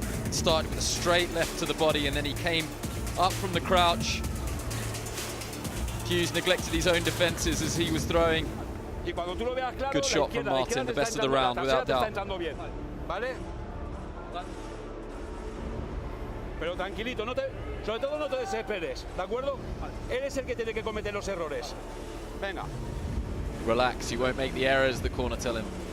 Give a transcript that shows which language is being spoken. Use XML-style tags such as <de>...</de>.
<en>Started with a straight left to the body, and then he came up from the crouch. Hughes neglected his own defenses as he was throwing. Good shot from Martin, the best of the round, without doubt.</en> <es>¿Vale? Pero tranquilito, sobre todo no te desesperes, ¿de acuerdo? Él es el que tiene que cometer los errores. Venga.</es> <en>Relax, you won't make the errors, the corner tell him.</en>